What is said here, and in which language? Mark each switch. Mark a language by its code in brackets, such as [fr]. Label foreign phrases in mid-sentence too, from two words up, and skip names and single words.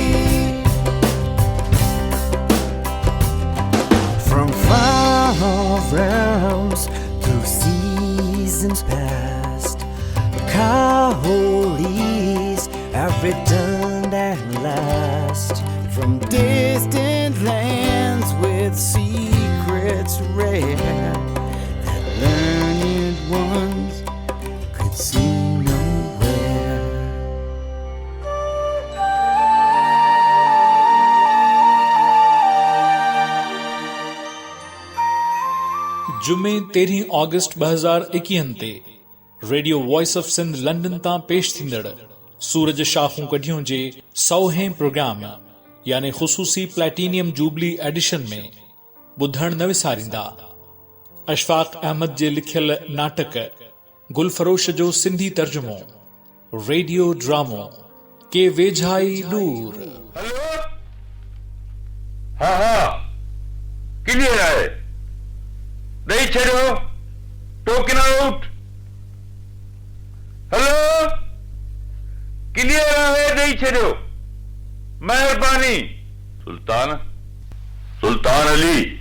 [en] From far realms through seasons past, Kaholis have returned at last from distant lands with secrets rare that learned ones could see nowhere. [sd] जुमे 13 ऑगस्ट 2021 ते रेडियो वॉइस ऑफ सिंध लंडन तां पेश थींदड़ सूरज शाखूं कढियूं जे 100हें प्रोग्राम यानी ख़ुसूसी प्लैटिनियम जुबली एडिशन में ॿुधण न विसारींदा। अशफाक अहमद जे लिखियल नाटक गुलफरोश जो सिंधी तर्जुमो रेडियो ड्रामो के वेझाई दूर। हेलो, हाँ क्लियर आहे, ॾेई छॾियो, [en] token out. [sd] हेलो, क्लियर आहे, ॾेई छॾियो, महिरबानी। सुल्तान अली